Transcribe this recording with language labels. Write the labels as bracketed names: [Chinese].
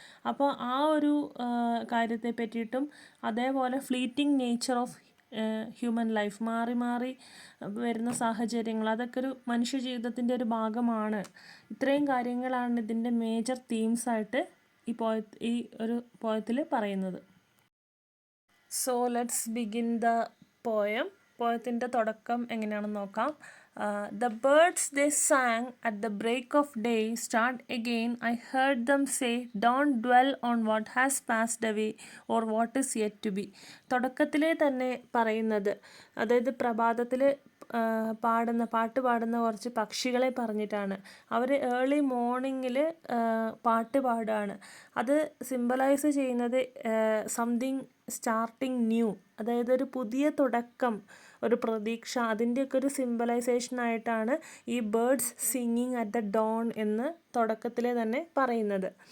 [Malayalam] അപ്പോൾ ആ ഒരു കാര്യത്തെ പറ്റിയിട്ടും, അതേപോലെ [English] fleeting nature of human life, [Malayalam] മാറി മാറി വരുന്ന സാഹചര്യങ്ങൾ, അതൊക്കെ ഒരു മനുഷ്യ ജീവിതത്തിൻ്റെ ഒരു ഭാഗമാണ്. ഇത്രയും കാര്യങ്ങളാണ് ഇതിൻ്റെ മേജർ തീംസായിട്ട് ഈ ഒരു പോയത്തിൽ പറയുന്നത്. [English] So let's begin the poem. [Malayalam] പോയത്തിൻ്റെ തുടക്കം എങ്ങനെയാണെന്ന് നോക്കാം. [English] The birds they sang at the break of day start again. I heard them say, don't dwell on what has passed away or what is yet to be. [Malayalam] തുടക്കത്തിലെ തന്നെ പറയുന്നത്, അതായത് പ്രഭാതത്തിൽ പാട്ട് പാടുന്ന കുറച്ച് പക്ഷികളെ പറഞ്ഞിട്ടാണ്. അവർ ഏർലി മോർണിംഗിൽ പാട്ട് പാടുകയാണ്. അത് സിംബലൈസ് ചെയ്യുന്നത് [English] something starting new, [Malayalam] അതായത് ഒരു പുതിയ തുടക്കം, ഒരു പ്രതീക്ഷ, അതിൻ്റെയൊക്കെ ഒരു സിംബലൈസേഷനായിട്ടാണ് ഈ [English] birds singing at the dawn [Malayalam] എന്ന് തുടക്കത്തിലെ തന്നെ പറയുന്നത്.